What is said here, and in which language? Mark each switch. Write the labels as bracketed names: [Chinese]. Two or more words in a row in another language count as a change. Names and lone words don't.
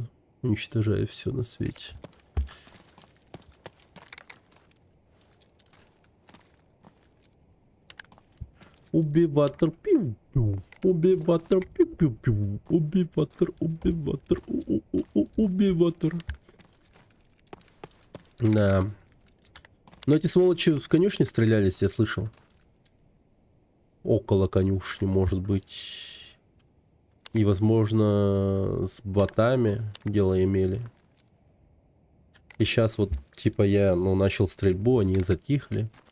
[Russian] Уничтожаю все на свете. Убиватор, пиу-пиу. Убиватор, пиу-пиу-пиу. Убиватор, убиватор, убиватор. Да. Но эти сволочи в конюшне стрелялись, я слышал. Около конюшни, может быть. И, возможно, с ботами дело имели. И сейчас вот, типа, я, начал стрельбу, они затихли.